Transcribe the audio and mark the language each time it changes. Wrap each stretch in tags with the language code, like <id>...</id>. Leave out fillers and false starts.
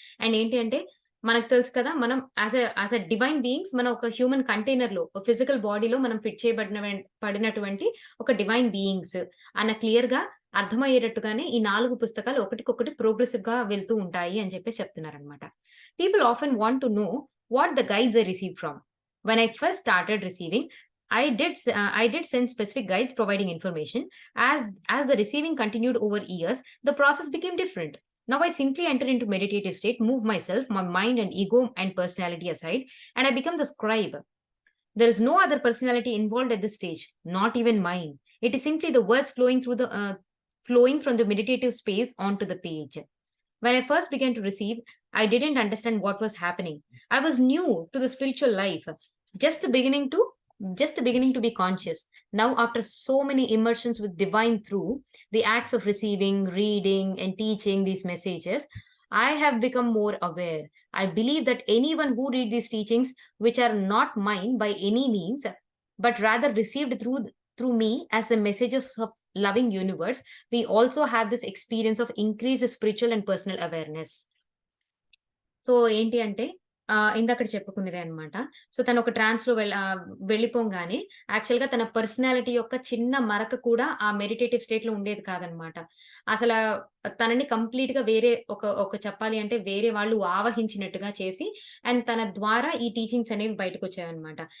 <te>And ఏంటి అంటే మనకు తెలుసు కదా! మనం యాస్ ఎ డివైన్ బీయింగ్స్ మనం ఒక హ్యూమన్ కంటైనర్‌లో ఫిజికల్ బాడీలో మనం ఫిట్ పడినటువంటి ఒక డివైన్ బీయింగ్స్ అన్న క్లియర్‌గా అర్థమయ్యేటట్టుగానే ఈ 4 పుస్తకాలు ఒకటికొకటి ప్రోగ్రెసివ్‌గా వెళ్తూ ఉంటాయి అని చెప్పేసి చెప్తున్నారనమాట.</te> <en>People often want to know what the guides I received from. When I first started receiving I did send specific guides providing information. As the receiving continued over years, the process became different. Now I simply enter into meditative state, move myself, my mind and ego and personality aside, and I become the scribe. There is no other personality involved at this stage, not even mine. It is simply the words flowing from the meditative space onto the page. When I first began to receive, I didn't understand what was happening. I was new to the spiritual life, just beginning to be conscious. Now, after so many immersions with divine through the acts of receiving, reading, and teaching these messages, I have become more aware. I believe that anyone who read these teachings, which are not mine by any means, but rather received through me as the messages of loving universe, we also have this experience of increased spiritual and personal awareness.</en> <te>So ఏంటి అంటే ఇందాకడ చెప్పుకున్నదే అన్నమాట. So తనొక ట్రాన్స్‌లో వెళ్ళిపోంగానే యాక్చువల్‌గా తన personality యొక్క చిన్న మరక కూడా ఆ మెడిటేటివ్ స్టేట్‌లో ఉండేది కాదనమాట. అసలా తనని కంప్లీట్‌గా వేరే ఒక చెప్పాలి అంటే వేరే వాళ్ళు ఆవహించినట్టుగా చేసి అండ్ తన ద్వారా ఈ టీచింగ్స్ అనేవి బయటకొచ్చాయన్నమాట.</te>